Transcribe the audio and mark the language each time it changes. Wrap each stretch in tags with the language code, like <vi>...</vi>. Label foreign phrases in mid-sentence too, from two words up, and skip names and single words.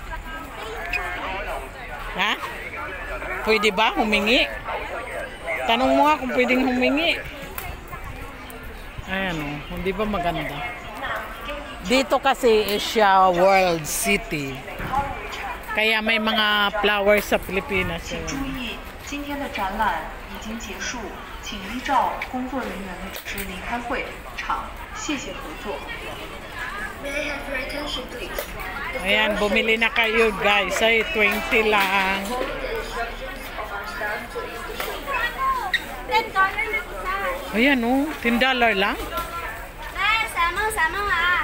<tl>Ha? Pwede ba humingi? Tanong mo nga kung pwedeng humingi. Ayan o, hindi ba maganda? Dito kasi is siya World City. Kaya may mga flowers sa Pilipinas.</tl> <zh>今天的展览已经结束，请依照工作人员的指示离开会场。谢谢合作。</zh> <tl>Ayan, bumili na kayo guys. Ay, 20 lang. $10 na isa. Ayan o, $10 lang. Eh, samang ah.</tl>